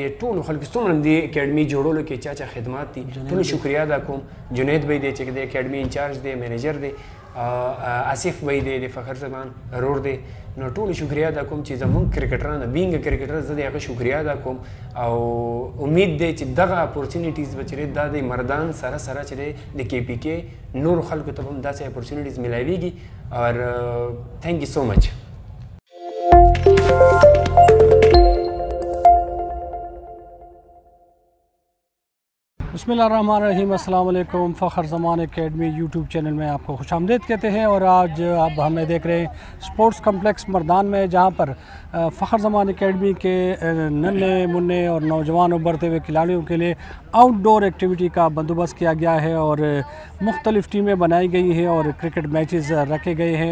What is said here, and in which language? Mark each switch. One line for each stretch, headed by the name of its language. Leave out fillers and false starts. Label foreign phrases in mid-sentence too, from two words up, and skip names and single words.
Pashto: ټولو خلکو څومره د اکیډمي جوړولو کې چا خدمات دي ټول شکریا ادا کوم جنید بھائی دی چې د اکیډمي انچارج دی منیجر دی آصف بھائی دی د فخر زمان رور دی نو ټول شکریا ادا کوم چې زمونږ کرکټران بینګ کرکټر زه د هغه شکریا ادا کوم او امید دی چې دغه اپورچونیټیز به چې د مردان سره سره چې د کې پی کې نور خلکو ته هم داسې اپورچونیټیز ملاویږي اور
English: thank you so much
Arabic: بسم الله الرحمن الرحيم السلام عليكم.
Urdu: فخر زمان اکیڈمی یوٹیوب چینل میں آپ کو خوش آمدید کہتے ہیں اور آج اب ہمیں دیکھ رہے ہیں سپورٹس کمپلیکس مردان میں، جہاں پر فخر زمان اکیڈمی کے ننھے منے اور نوجوان ابھرتے ہوئے کھلاڑیوں کے لیے
English: outdoor activity
Urdu: کا بندوبست کیا گیا ہے اور مختلف ٹیمیں بنائی گئی ہیں اور
English: cricket matches
Urdu: رکھے گئے ہیں.